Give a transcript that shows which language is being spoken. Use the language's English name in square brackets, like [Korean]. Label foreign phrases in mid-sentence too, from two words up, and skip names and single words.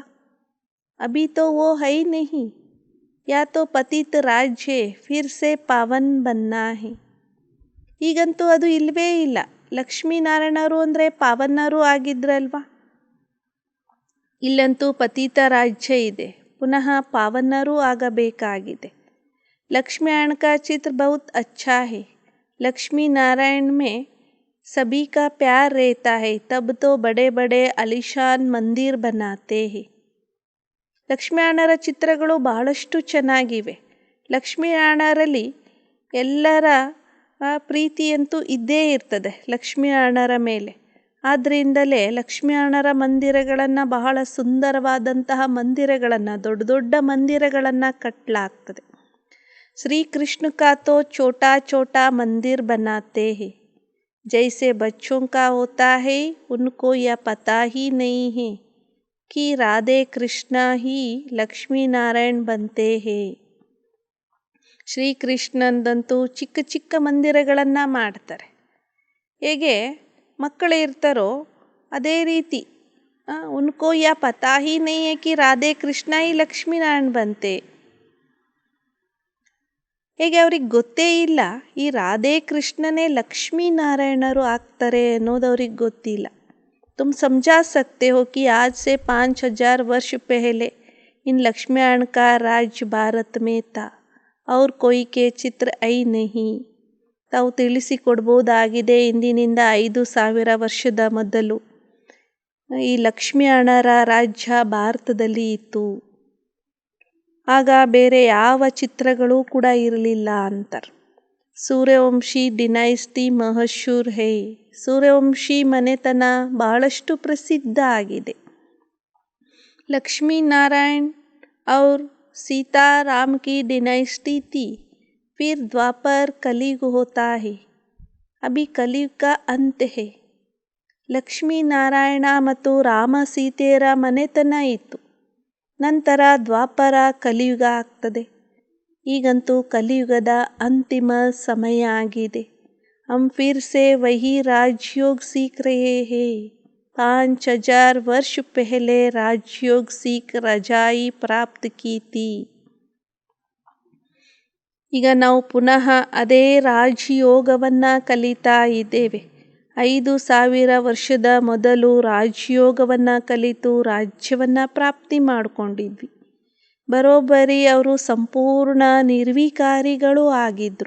[Hindi] अभी तो वो है नहीं, यह तो पतित राज्य फिर से पावन बनना है. [Kannada] ಈಗಂತೂ ಅದು ಇಲ್ಲವೇ ಇಲ್ಲ. ಲಕ್ಷ್ಮೀನಾರಾಯಣರು ಅಂದರೆ ಪಾವನರೂ ಆಗಿದ್ರಲ್ವಾ, ಇಲ್ಲಂತೂ ಪತಿತ ರಾಜ್ಯ ಇದೆ, ಪುನಃ ಪಾವನರೂ ಆಗಬೇಕಾಗಿದೆ. [Hindi] लक्ष्मी नारायण का चित्र बहुत अच्छा है. लक्ष्मी नारायण में सभी का प्यार रहता है, तब तो बड़े बड़े आलीशान मंदिर बनाते हैं. [Kannada] ಲಕ್ಷ್ಮೀನಾರಾಯಣರ ಚಿತ್ರಗಳು ಬಹಳಷ್ಟು ಚೆನ್ನಾಗಿವೆ. ಲಕ್ಷ್ಮೀನಾರಾಯಣರಲ್ಲಿ ಎಲ್ಲರ ಪ್ರೀತಿಯಂತೂ ಇದ್ದೇ ಇರ್ತದೆ ಲಕ್ಷ್ಮೀನಾರಾಯಣರ ಮೇಲೆ. ಆದ್ದರಿಂದಲೇ ಲಕ್ಷ್ಮೀನಾರಾಯಣರ ಮಂದಿರಗಳನ್ನು, ಬಹಳ ಸುಂದರವಾದಂತಹ ಮಂದಿರಗಳನ್ನು, ದೊಡ್ಡ ದೊಡ್ಡ ಮಂದಿರಗಳನ್ನು ಕಟ್ಟಲಾಗ್ತದೆ. [Hindi] श्री कृष्ण का तो छोटा छोटा मंदिर बनाते हैं, जैसे बच्चों का होता है. उनको यह पता ही नहीं है कि राधे कृष्ण ही लक्ष्मी नारायण बनते हैं. [Kannada] ಶ್ರೀಕೃಷ್ಣಂದಂತೂ ಚಿಕ್ಕ ಚಿಕ್ಕ ಮಂದಿರಗಳನ್ನು ಮಾಡ್ತಾರೆ. ಹೇಗೆ ಮಕ್ಕಳು ಇರ್ತಾರೋ ಅದೇ ರೀತಿ [Hindi] उनको यह पता ही नहीं है कि राधे कृष्ण ही लक्ष्मीनारायण बनते. [Kannada] ಹೇಗೆ ಅವ್ರಿಗೆ ಗೊತ್ತೇ ಇಲ್ಲ ಈ ರಾಧೆ ಕೃಷ್ಣನೇ ಲಕ್ಷ್ಮೀನಾರಾಯಣರು ಆಗ್ತಾರೆ ಅನ್ನೋದು ಅವ್ರಿಗೆ ಗೊತ್ತಿಲ್ಲ. [Hindi] तुम समझा सकते हो कि आज से 5000 वर्ष पहले इन लक्ष्मीनारायण का राज्य भारत में था और कोई के चित्र ಐ नहीं. [Kannada] ತಾವು ತಿಳಿಸಿಕೊಡ್ಬೋದಾಗಿದೆ, ಇಂದಿನಿಂದ 5000 ವರ್ಷದ ಮೊದಲು ಈ ಲಕ್ಷ್ಮೀನಾರಾಯಣರ ರಾಜ್ಯ ಭಾರತದಲ್ಲಿ ಇತ್ತು. ಆಗ ಬೇರೆ ಯಾವ ಚಿತ್ರಗಳು ಕೂಡ ಇರಲಿಲ್ಲ ಅಂತಾರೆ. [Hindi] सूर्यवंशी डाइनेस्टी मशहूर है. [Kannada] ಸೂರ್ಯವಂಶಿ ಮನೆತನ ಬಹಳಷ್ಟು ಪ್ರಸಿದ್ಧ ಆಗಿದೆ. [Hindi] ಲಕ್ಷ್ಮೀನಾರಾಯಣ और सीता राम की डिनाइस्टी थी. फिर द्वापर कलयुग होता है. अभी कलयुग का अंत है. [Kannada] ಲಕ್ಷ್ಮೀನಾರಾಯಣ ಮತ್ತು ರಾಮ ಸೀತೆಯರ ಮನೆತನ ಇತ್ತು. ನಂತರ ದ್ವಾಪರ ಕಲಿಯುಗ ಆಗ್ತದೆ. ಈಗಂತೂ ಕಲಿಯುಗದ ಅಂತಿಮ ಸಮಯ ಆಗಿದೆ. [Hindi] हम फिर से वही राजयोग सीख रहे हैं. 5000 वर्ष पहले राजयोग सीख रजाई प्राप्त की थी. [Kannada] ಈಗ ನಾವು ಪುನಃ ಅದೇ ರಾಜಯೋಗವನ್ನು ಕಲಿತಾ ಇದ್ದೇವೆ. 5000 ವರ್ಷದ ಮೊದಲು ರಾಜಯೋಗವನ್ನು ಕಲಿತು ರಾಜ್ಯವನ್ನು ಪ್ರಾಪ್ತಿ ಮಾಡಿಕೊಂಡಿದ್ವಿ. ಬರೋಬ್ಬರಿ ಅವರು ಸಂಪೂರ್ಣ ನಿರ್ವಿಕಾರಿಗಳು ಆಗಿದ್ದರು.